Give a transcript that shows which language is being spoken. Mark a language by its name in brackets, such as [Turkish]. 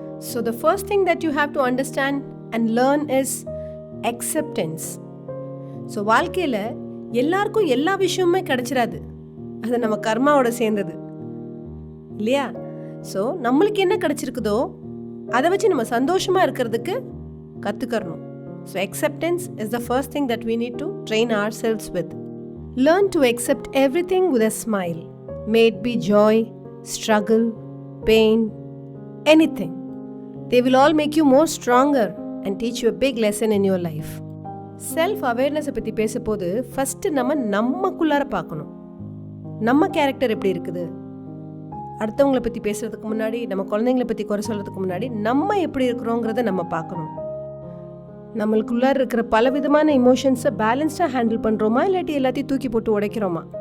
[English] So the first thing that you have to understand and learn is acceptance. [Tamil] So வாழ்க்கையில் எல்லாருக்கும் எல்லா விஷயமுமே கிடைச்சிடாது. அது நம்ம கர்மாவோட சேர்ந்தது இல்லையா? ஸோ நம்மளுக்கு என்ன கிடைச்சிருக்குதோ அதை வச்சு நம்ம சந்தோஷமாக இருக்கிறதுக்கு கற்றுக்கறணும். [English] So acceptance is the first thing that we need to train ourselves with. Learn to accept everything with a smile. May it be joy, struggle, pain, anything. They will all make you more stronger and teach you a big lesson in your life. [Tamil] Self-awareness பற்றி பேசும்போது first நம்மக்குள்ளார பார்க்கணும். நம்ம character எப்படி இருக்குது? அடுத்தவங்களை பற்றி பேசுகிறதுக்கு முன்னாடி, நம்ம குழந்தைங்களை பற்றி குறை சொல்கிறதுக்கு முன்னாடி நம்ம எப்படி இருக்கிறோங்கிறத நம்ம பார்க்கணும். நம்மளுக்குள்ளார இருக்கிற பலவிதமான இமோஷன்ஸை பேலன்ஸ்டாக ஹேண்டில் பண்ணுறோமா இல்லாட்டி எல்லாத்தையும் தூக்கி போட்டு உடைக்கிறோமா?